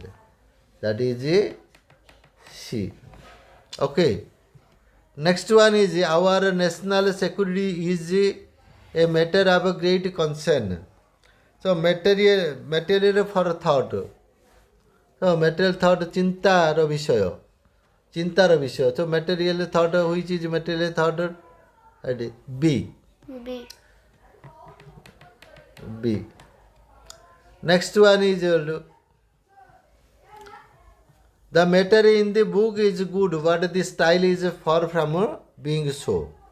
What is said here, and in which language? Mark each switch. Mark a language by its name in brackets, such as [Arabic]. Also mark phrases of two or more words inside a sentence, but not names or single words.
[English] That is a C. Okay. Next one is our national security is a matter of a great concern. So material for thought. So material thought [Bangla] চিন্তার বিষয়. চিন্তার বিষয়. [English] So material thought, which is material thought? B. B. B. Next one is the matter in the book is good, but the style is far from being so.